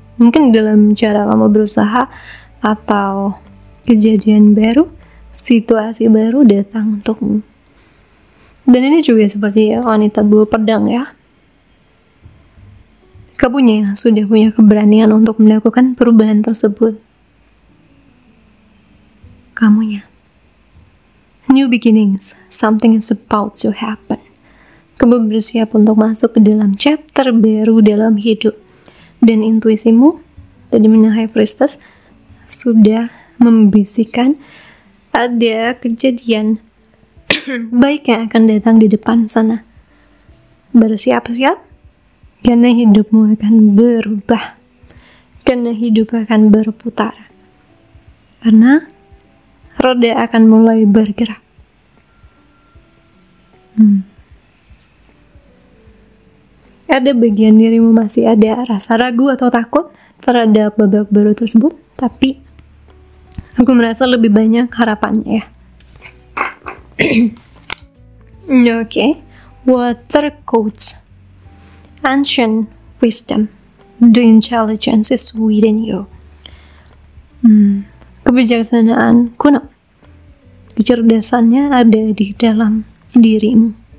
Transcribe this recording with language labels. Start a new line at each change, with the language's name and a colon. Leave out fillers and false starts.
Indonesian: Mungkin dalam cara kamu berusaha atau kejadian baru, situasi baru datang untukmu. Dan ini juga seperti wanita 2 pedang ya. Kamunya sudah punya keberanian untuk melakukan perubahan tersebut. Kamunya.
English: New beginnings, something is about to happen.
Indonesian: Kamu bersiap untuk masuk ke dalam chapter baru dalam hidup. Dan intuisimu, tadi High Priestess, sudah membisikkan ada kejadian baik yang akan datang di depan sana. Bersiap-siap. Karena hidupmu akan berubah. Karena hidup akan berputar. Karena roda akan mulai bergerak. Ada bagian dirimu masih ada rasa ragu atau takut terhadap babak baru tersebut, tapi aku merasa lebih banyak harapannya ya.
English: Oke. Water Coach, Ancient Wisdom, The intelligence is within you.
Indonesian: Kebijaksanaan kuno. Kecerdasannya ada di dalam dirimu.